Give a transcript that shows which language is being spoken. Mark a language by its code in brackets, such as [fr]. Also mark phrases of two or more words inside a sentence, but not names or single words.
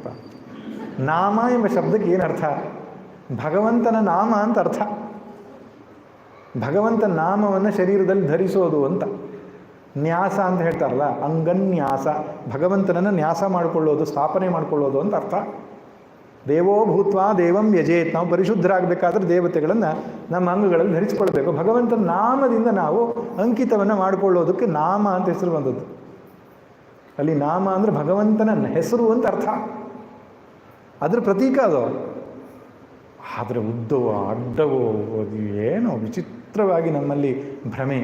[kn] ನಾಮ ಎಂಬ ಶಬ್ದಕ್ಕೆ ಏನು ಅರ್ಥ? ಭಗವಂತನ ನಾಮ ಅಂತ ಅರ್ಥ. ಭಗವಂತನ ನಾಮವನ್ನು ಶರೀರದಲ್ಲಿ ಧರಿಸೋದು ಅಂತ. ನ್ಯಾಸ ಅಂತ ಹೇಳ್ತಾರಲ್ಲ, ಅಂಗನ್ಯಾಸ, ಭಗವಂತನನ್ನು ನ್ಯಾಸ ಮಾಡಿಕೊಳ್ಳೋದು, ಸ್ಥಾಪನೆ ಮಾಡಿಕೊಳ್ಳೋದು ಅಂತ ಅರ್ಥ. [sa] ದೇವೋ ಭೂತ್ವಾ ದೇವಂ ಯಜೇತ್. [kn] ನಾವು ಪರಿಶುದ್ಧರಾಗಬೇಕಾದ್ರೆ ದೇವತೆಗಳನ್ನು ನಮ್ಮ ಅಂಗಗಳಲ್ಲಿ ಧರಿಸಿಕೊಳ್ಬೇಕು. ಭಗವಂತನ ನಾಮದಿಂದ ನಾವು ಅಂಕಿತವನ್ನು ಮಾಡಿಕೊಳ್ಳೋದಕ್ಕೆ ನಾಮ ಅಂತ ಹೆಸರು ಬಂದದ್ದು. ಅಲ್ಲಿ ನಾಮ ಅಂದರೆ ಭಗವಂತನ ಹೆಸರು ಅಂತ ಅರ್ಥ, ಅದ್ರ ಪ್ರತೀಕ ಅದು. ಆದರೆ ಉದ್ದವೋ ಅಡ್ಡವೋ ಅದು ಏನೋ ವಿಚಿತ್ರವಾಗಿ ನಮ್ಮಲ್ಲಿ ಭ್ರಮೆ.